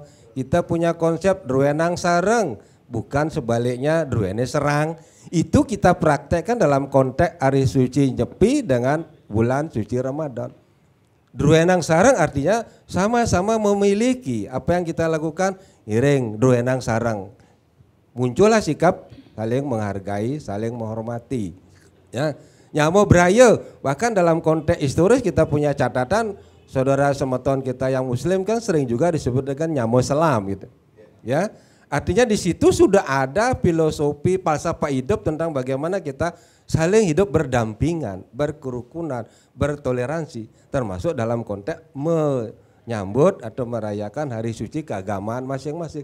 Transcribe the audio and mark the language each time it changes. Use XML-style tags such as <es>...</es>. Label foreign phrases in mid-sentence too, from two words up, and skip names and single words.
<id>Kita punya konsep</id> <ban>druenang sareng,</ban> <id>bukan sebaliknya</id> <ban>druene serang.</ban> <id>Itu kita praktekkan dalam konteks Hari Suci Nyepi dengan bulan suci Ramadan.</id> <ban>Druenang sareng</ban> <id>artinya sama-sama memiliki apa yang kita lakukan,</id> <ban>iring druenang sareng.</ban> <id>Muncullah sikap saling menghargai, saling menghormati. Ya.</id> <ban>Nyamo braya,</ban> <id>bahkan dalam konteks historis kita punya catatan, saudara semeton kita yang muslim kan sering juga disebut dengan</id> <ban>nyamo selam</ban> <id>gitu. Ya. Artinya di situ sudah ada filosofi falsafah hidup tentang bagaimana kita saling hidup berdampingan, berkerukunan, bertoleransi, termasuk dalam konteks menyambut atau merayakan hari suci keagamaan masing-masing.</id>